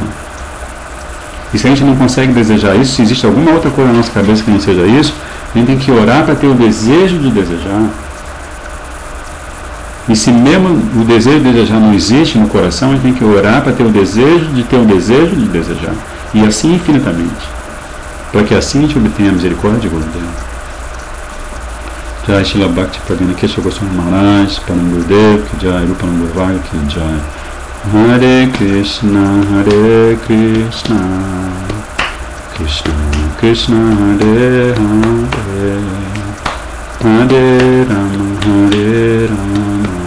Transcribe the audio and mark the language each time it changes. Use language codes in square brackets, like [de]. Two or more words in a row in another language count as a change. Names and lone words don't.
[pt] E se a gente não consegue desejar isso, se existe alguma outra coisa na nossa cabeça que não seja isso, a gente tem que orar para ter o desejo de desejar. E se mesmo o desejo de desejar não existe no coração, a gente tem que orar para ter o desejo de desejar. E assim infinitamente. Para que assim a gente obtenha a misericórdia de Gurudeva. Jai Srila Bhakti Pradina Kesha Goswami Maharaj, Param Gurudev, que Jai Rupa Nambhava, que Jai. [sa] हरे कृष्ण, कृष्ण कृष्ण, हरे हरे, हरे राम,